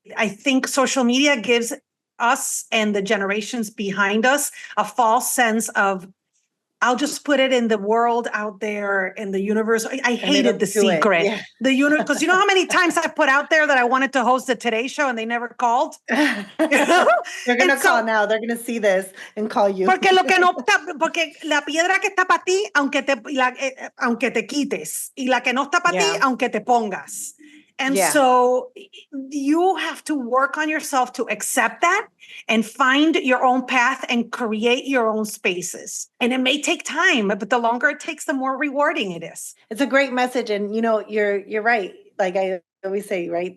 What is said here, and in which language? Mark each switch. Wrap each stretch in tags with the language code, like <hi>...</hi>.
<en>I think social media gives us and the generations behind us a false sense of, I'll just put it in the world out there in the universe. I hated The Secret. Yeah. Because you know how many times I put out there that I wanted to host the Today Show and they never called? They're going to call now. They're going to see this and call you.</en> <es>Porque la piedra que está para ti, aunque te quites. Y la que no está para ti, aunque te pongas.</es> <en>And so you have to work on yourself to accept that and find your own path and create your own spaces. And it may take time, but the longer it takes, the more rewarding it is. It's a great message. And, you know, you're right. Like I always say, right?</en>